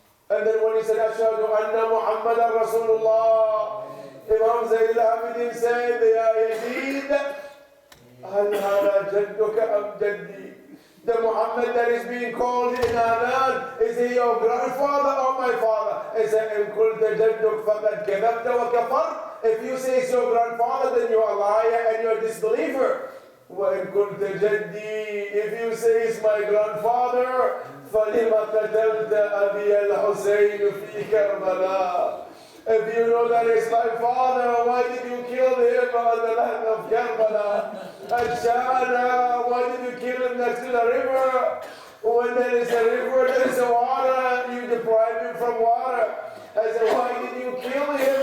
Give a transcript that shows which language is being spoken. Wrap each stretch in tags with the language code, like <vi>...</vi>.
<en>And then when he said,</en> <ar>Ashhadu anna Muhammadan Rasulullah,</ar> <en>Imam Zayn al-Abidin said,</en> <ar>Ya Yazid, hal hada jadduka am jaddi?</ar> <en>The Muhammad that is being called in Adhan, is he your grandfather or my father? He said,</en> <ar>in kulta jadduk faqad kadhabta wa kafar.</ar> <en>If you say it's your grandfather, then you're a liar and you're a disbeliever.</en> <ar>وَإِن كُنْتَ جَدِّي,</ar> <en>if you say it's my grandfather,</en> <ar>فَلِمَ قَتَلْتَ أَبِيَ الْحُسَيْنُ فِي كَرْبَلَاء.</ar> <en>If you know that it's my father, why did you kill him on the land of Karbala? Al-Shana, why did you kill him next to the river? When there is a river, there is a water, you deprive him from water. I said, why did you kill him?</en>